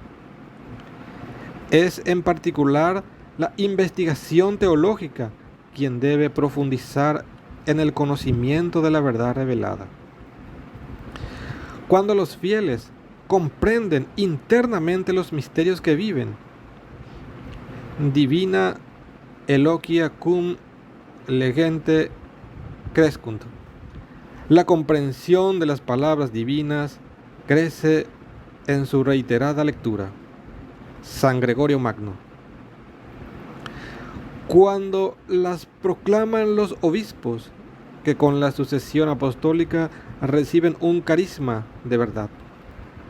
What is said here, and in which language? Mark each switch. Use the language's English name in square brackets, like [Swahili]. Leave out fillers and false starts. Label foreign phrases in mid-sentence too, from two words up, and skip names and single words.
[Spanish] Es en particular la investigación teológica quien debe profundizar en el conocimiento de la verdad revelada. Cuando los fieles comprenden internamente los misterios que viven, [Latin] divina eloquia cum legente crescunt. [Spanish] La comprensión de las palabras divinas crece en su reiterada lectura. San Gregorio Magno. Cuando las proclaman los obispos, que con la sucesión apostólica reciben un carisma de verdad.